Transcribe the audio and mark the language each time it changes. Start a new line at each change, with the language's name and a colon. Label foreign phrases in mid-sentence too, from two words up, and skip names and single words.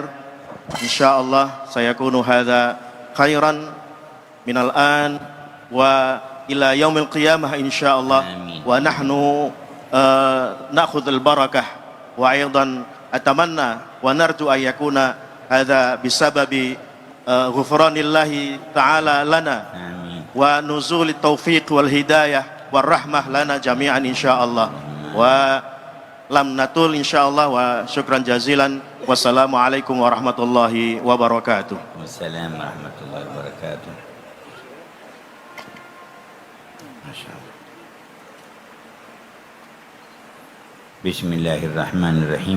Arabic: إن شاء الله سيكون هذا خيرا من الآن وإلى يوم القيامة إن شاء الله. ونحن نأخذ البركة وأيضا أتمنى ونرجو أن يكون هذا بسبب غفران الله تعالى لنا ونزول التوفيق والهداية والرحمة لنا جميعا إن شاء الله. ولم نطل إن شاء الله وشكرا جزيلا. والسلام عليكم ورحمة الله وبركاته. والسلام عليكم ورحمة الله وبركاته بسم الله الرحمن الرحيم.